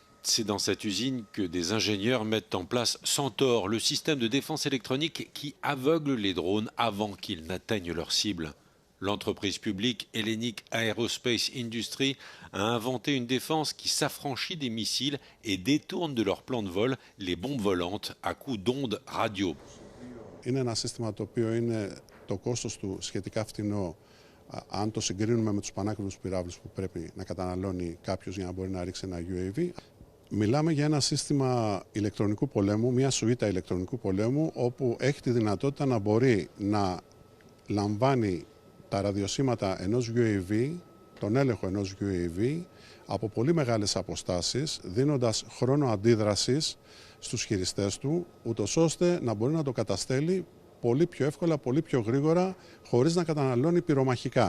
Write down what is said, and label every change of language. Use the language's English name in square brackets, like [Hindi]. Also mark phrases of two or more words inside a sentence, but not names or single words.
[French] C'est dans cette usine que des ingénieurs mettent en place Centaur, le système de défense électronique qui aveugle les drones avant qu'ils n'atteignent leur cible. L'entreprise publique Hellenic Aerospace Industry a inventé une défense qui s'affranchit des missiles et détourne de leur plan de vol les bombes volantes à coups d'ondes radio. [Greek] Είναι ένα σύστημα το οποίο είναι το κόστος του σχετικά φτηνό αν το συγκρίνουμε με τους πανάκριβους πυράβλους που πρέπει να καταναλώνει κάποιος για να μπορεί να ρίξει ένα UAV. Μιλάμε για ένα σύστημα ηλεκτρονικού πολέμου, μια σουίτα ηλεκτρονικού πολέμου, όπου έχει τη δυνατότητα να μπορεί να λαμβάνει τα ραδιοσύματα ενός UAV, τον έλεγχο ενός UAV, από πολύ μεγάλες αποστάσεις, δίνοντας χρόνο αντίδρασης στους χειριστές του, ούτως ώστε να μπορεί να το καταστέλει πολύ πιο εύκολα, πολύ πιο γρήγορα, χωρίς να καταναλώνει πυρομαχικά.